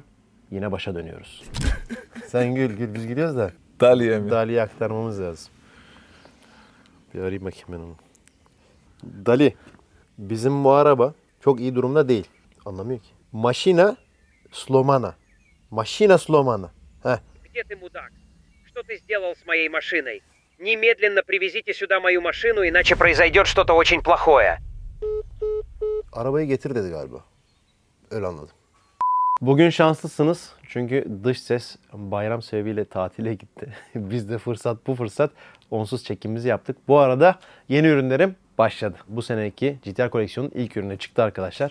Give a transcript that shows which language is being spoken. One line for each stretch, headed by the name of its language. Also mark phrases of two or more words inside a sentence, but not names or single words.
Turkish: Yine başa dönüyoruz. Sen gül. Biz gülüyoruz da. Dali'ye mi? Dali'ye aktarmamız lazım. Bir arayayım bakayım ben onu. Dali, bizim bu araba çok iyi durumda değil. Anlamıyor ki.
Russian: Машина сломана. Машина сломана.
Turkish: Heh.
Russian: Где ты, мудак? Что ты сделал с моей машиной? Немедленно привезите сюда мою машину, иначе произойдет что-то очень плохое.
Turkish: Arabayı getir dedi galiba. Öyle anladım. Bugün şanslısınız. Çünkü dış ses bayram sebebiyle tatile gitti. Biz de bu fırsat onsuz çekimimizi yaptık. Bu arada yeni ürünlerim başladı. Bu seneki GTR koleksiyonun ilk ürünü çıktı arkadaşlar.